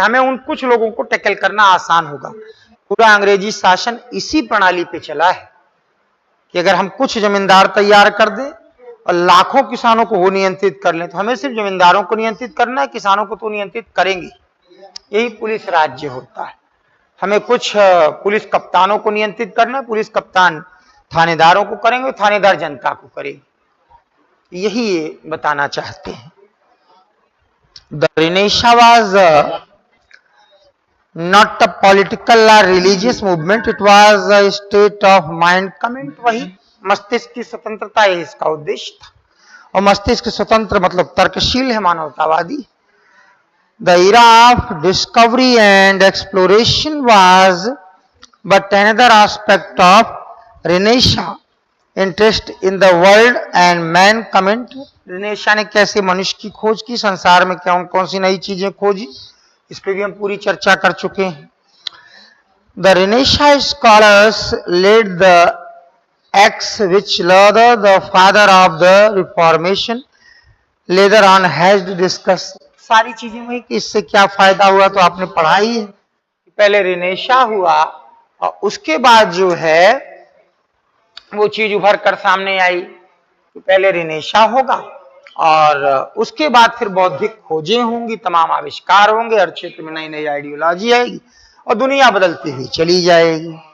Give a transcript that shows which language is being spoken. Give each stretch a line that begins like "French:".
Hindi: हमें उन कुछ लोगों को टैकल करना आसान होगा। पूरा अंग्रेजी शासन इसी प्रणाली पे चला है कि अगर हम कुछ जमींदार तैयार कर दें और लाखों किसानों को वो नियंत्रित कर लें, तो हमें सिर्फ जमींदारों को नियंत्रित करना है, किसानों को तो नियंत्रित करेंगे। यही पुलिस राज्य होता है। हमें कुछ पुलिस कप्तानों को नियंत्रित करना है, पुलिस कप्तान थानेदारों को करेंगे, थानेदार जनता को करेंगे। यही ये बताना चाहते हैं।
English: The renaissance was not a political or religious movement, it was a state of mind comment।
Hindi: वही मस्तिष्क की स्वतंत्रता, यही इसका उद्देश्य था। और मस्तिष्क स्वतंत्र मतलब तर्कशील है, मानवतावादी।
English: The era of discovery and exploration was but another aspect of Renaissance interest in the world and man comment।
Hindi: Renaissance ने कैसे मनुष्य की खोज की, संसार में कौन कौन सी नई चीजें खोजी, इस पे भी हम पूरी चर्चा कर चुके हैं।
English: The Renaissance scholars laid the axe which Luther, the father of the Reformation, later on has discussed।
Hindi: सारी चीजें हुई कि इससे क्या फायदा हुआ तो आपने पढ़ा ही है। पहले रेनेसां हुआ और उसके बाद जो है वो चीज उभर कर सामने आई कि पहले रेनेसां होगा और उसके बाद फिर बौद्धिक खोजें होंगी, तमाम आविष्कार होंगे, हर क्षेत्र में नई नई आइडियोलॉजी आएगी और दुनिया बदलती हुई चली जाएगी।